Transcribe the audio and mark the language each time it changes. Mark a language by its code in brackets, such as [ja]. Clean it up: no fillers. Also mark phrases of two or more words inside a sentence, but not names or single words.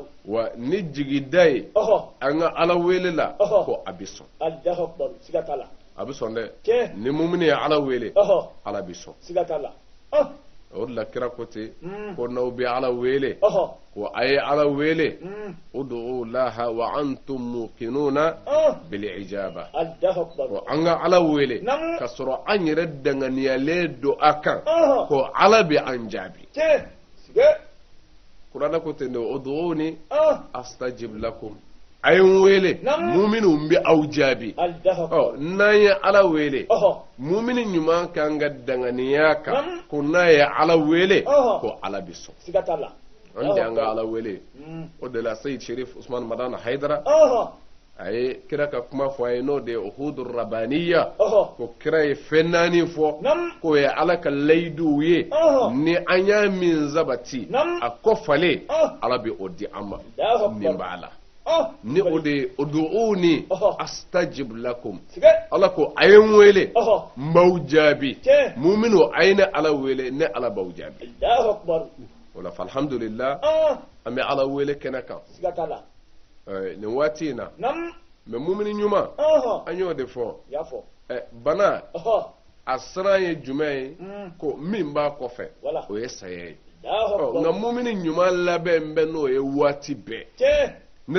[bm] wa ni jigida ye an ka ala wele la ko a bɛ sɔn [ar] الله أكبر [bm] siga t'a la a bɛ sɔn dɛ tiɲɛ ni mumini ye ala wele ala bɛ sɔn siga t'a la o de la kira ko ten ko n'aw bɛ ala wele ko a ye ala wele [ar] ادعوا الله وأنتم موقنون بالإجابة الله أكبر [bm] ko an ka ala wele ka sɔrɔ an yɛrɛ danganiyalen don a kan ko ala bɛ an jaabi tiɲɛ siga kuranɛ ko ten de [ar] ادعوني أستجب لكم [bm] a ye n wele muminun bɛ aw jaabi n'an ye ala wele mumini ɲuman kan ka danganiya kan ko n'a ye ala wele ko ala bɛ sɔn siga t'a la an de an ka ala wele o de la Sayid Sherif Usman Madana Haidara a ye kira ka kuma fɔ a ye n'o de ye uhudur rabaniya ko kira ye fɛn naani fɔ k'o ye ala ka layiduw ye ni an y'a min sabati a kɔfalen ala bɛ o di an ma nin b'a la ni o de ye [ar] ادعوني أستجب لكم [bm] ala ko a ye n wele n b'aw jaabi muminu a ye ne ala wele ne ala b'aw jaabi o la alhamdulillah an bɛ ala wele kɛnɛ kan nin waati in na mɛ mumini ɲuman an y'o de fɔ bana a siran ye jumɛn ye ko min b'a kɔfɛ o ye saya ye nka mumini ɲuman labɛn bɛ n'o ye waati bɛɛ ne